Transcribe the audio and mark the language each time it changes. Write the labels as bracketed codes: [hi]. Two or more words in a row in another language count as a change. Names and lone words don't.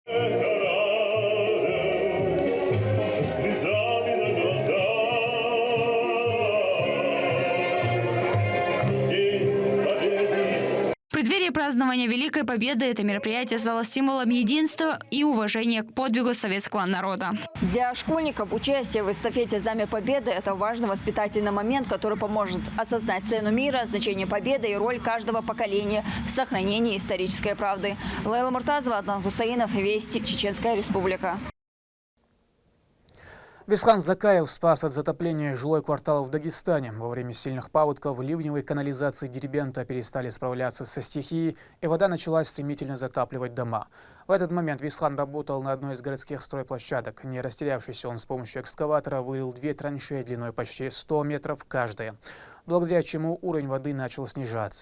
[ru] В преддверии празднования Великой Победы это мероприятие стало символом единства и уважения к подвигу советского народа. Для школьников участие в эстафете «Знамя Победы» – это важный воспитательный момент, который поможет осознать цену мира, значение победы и роль каждого поколения в сохранении исторической правды. Лейла Муртазова, Аднан Хусаинов, Вести, Чеченская Республика. Висхан Закаев спас от затопления жилой квартал в Дагестане. Во время сильных паводков ливневой канализации Дербента перестали справляться со стихией, и вода начала стремительно затапливать дома. В этот момент Висхан работал на одной из городских стройплощадок. Не растерявшись, он с помощью экскаватора вырыл 2 траншеи длиной почти 100 метров каждая, благодаря чему уровень воды начал снижаться.